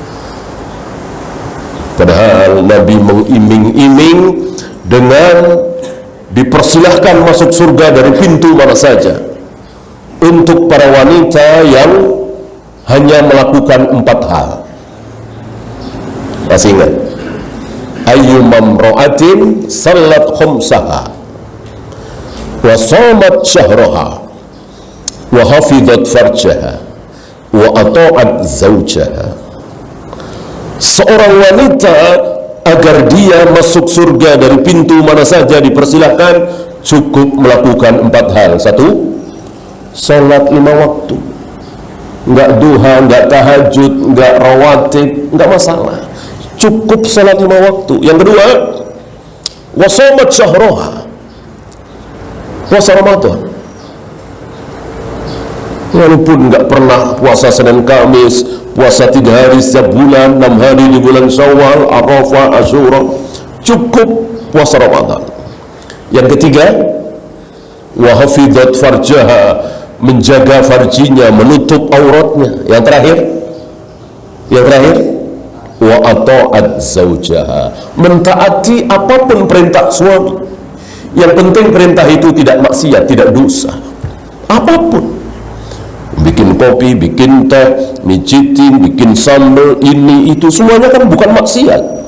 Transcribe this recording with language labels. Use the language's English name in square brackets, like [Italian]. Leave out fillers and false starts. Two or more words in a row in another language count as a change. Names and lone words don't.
[Indonesian] Padahal Nabi mengiming-iming dengan dipersilahkan masuk surga dari pintu mana saja untuk para wanita yang hanya melakukan 4 hal. Masih ingat? [Arabic] أيما امرأة صلت خمسها وصامت شهرها وحفظت فرجها وأطاعت زوجها. [Indonesian] Seorang wanita agar dia masuk surga dari pintu mana saja dipersilahkan, cukup melakukan 4 hal. 1, salat 5 waktu, enggak duha, enggak tahajud, enggak rawatib, enggak masalah, cukup salat 5 waktu. Yang kedua, [Arabic] وصامت شهرها, [Indonesian] puasa Ramadan, walaupun enggak pernah puasa Senin Kamis, puasa 3 hari setiap bulan, 6 hari di bulan Syawal, Arafah, Asyura, cukup puasa Ramadan. Yang ketiga, [Arabic] وحفظت فرجها, [Indonesian] menjaga farjinya, menutup auratnya. Yang terakhir, [Arabic] وأطاعت زوجها, [Indonesian] mentaati apapun perintah suami. Yang penting perintah itu tidak maksiat, tidak dosa. Apapun, bikin kopi, bikin teh, mijitin, bikin sambal, ini itu semuanya kan bukan maksiat.